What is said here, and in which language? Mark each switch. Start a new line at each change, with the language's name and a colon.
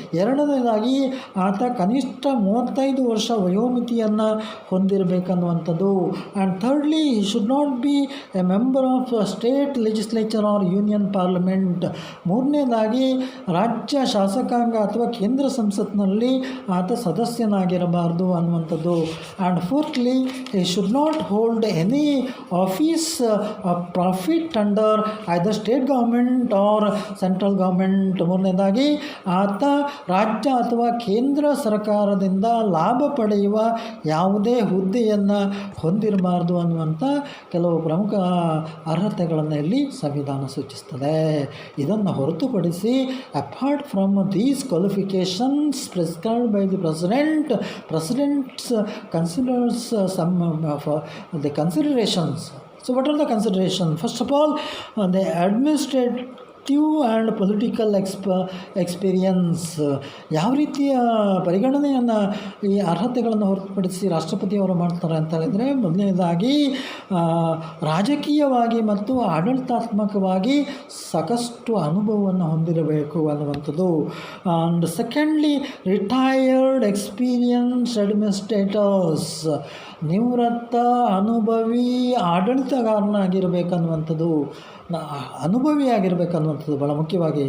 Kannada: ಎರಡನೇದಾಗಿ ಆತ ಕನಿಷ್ಠ 35 ವರ್ಷ ವಯೋಮಿತಿಯನ್ನು ಹೊಂದಿರಬೇಕನ್ನುವಂಥದ್ದು.
English: And thirdly he should not be a member of state legislature or union parliament.
Kannada: ಮೂರನೇದಾಗಿ ರಾಜ್ಯ ಶಾಸಕಾಂಗ ಅಥವಾ ಕೇಂದ್ರ ಸಂಸತ್ನಲ್ಲಿ ಆತ ಸದಸ್ಯನಾಗಿರಬಾರ್ದು ಅನ್ನುವಂಥದ್ದು.
English: And fourthly he should not hold any office of profit under either state government or central government.
Kannada: ಮೂರನೇದಾಗಿ ಆತ ರಾಜ್ಯ ಅಥವಾ ಕೇಂದ್ರ ಸರ್ಕಾರದಿಂದ ಲಾಭ ಪಡೆಯುವ ಯಾವುದೇ ಹುದ್ದೆಯನ್ನು ಹೊಂದಿರಬಾರ್ದು ಅನ್ನುವಂಥ ಕೆಲವು ಪ್ರಮುಖ ಅರ್ಹತೆಗಳನ್ನು ಇಲ್ಲಿ ಸಂವಿಧಾನ ಸೂಚಿಸ್ತದೆ. ಇದನ್ನು ಹೊರತುಪಡಿಸಿ
English: Apart from these qualifications prescribed by the presidents considers some of the considerations. So what are the considerations? First of all, the administrative and political experience.
Kannada: ಯಾವ ರೀತಿಯ ಪರಿಗಣನೆಯನ್ನು ಈ ಅರ್ಹತೆಗಳನ್ನು ಹೊರತುಪಡಿಸಿ ರಾಷ್ಟ್ರಪತಿಯವರು ಮಾಡ್ತಾರೆ ಅಂತ ಹೇಳಿದರೆ, ಮೊದಲನೇದಾಗಿ ರಾಜಕೀಯವಾಗಿ ಮತ್ತು ಆಡಳಿತಾತ್ಮಕವಾಗಿ ಸಾಕಷ್ಟು ಅನುಭವವನ್ನು ಹೊಂದಿರಬೇಕು ಅನ್ನುವಂಥದ್ದು.
English: and secondly retired experience administrators,
Kannada: ನಿವೃತ್ತ ಅನುಭವಿ ಆಡಳಿತಗಾರನಾಗಿರಬೇಕನ್ನುವಂಥದ್ದು, ಅನುಭವಿಯಾಗಿರಬೇಕನ್ನುವಂಥದ್ದು ಭಾಳ ಮುಖ್ಯವಾಗಿ.